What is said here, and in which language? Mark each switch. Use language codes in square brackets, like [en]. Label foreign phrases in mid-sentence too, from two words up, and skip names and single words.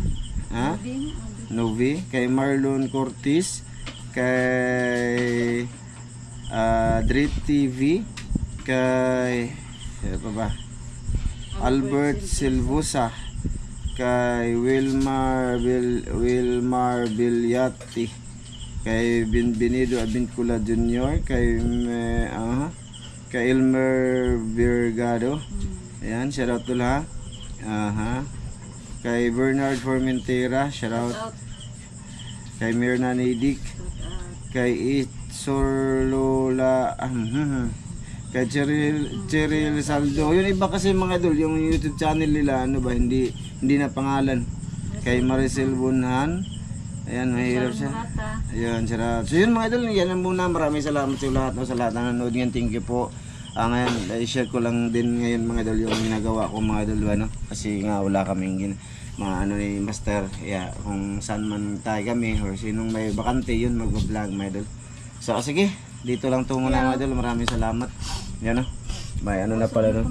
[tl] Novi, kay Marlon Cortis, kay Drit TV, kay Albert Silvosa, kay Wilmar Bilyati, kay Benvenido Abincula Jr., kay Elmer Virgado, ayan, [en] shout out to [tl] lahat. Kay Bernard Formentera, [en] shout out. [tl] Kay Mirna Nidik, kay Itsorlola, kay Cheryl Saldo. Yun iba kasi mga idol, yung YouTube channel nila, ano ba, hindi na pangalan. Kay Maricel Bunhan, ayan, mahirap siya. Ayan, sarap. So yun mga idol, yan ang muna. Maraming salamat sa lahat, no, sa lahat ng nanonood ngayon. [en] Thank you po. [tl] Ngayon, i-share ko lang din ngayon mga idol yung ginagawa ko mga idol, ano? Kasi nga wala kaming mga ano ni Master, yeah, kung saan man tayo kami or sinong may bakante yun mag-vlog mga idol. So sige, dito lang to muna mga idol. Maraming salamat. Yan, no? May ano na pala, no?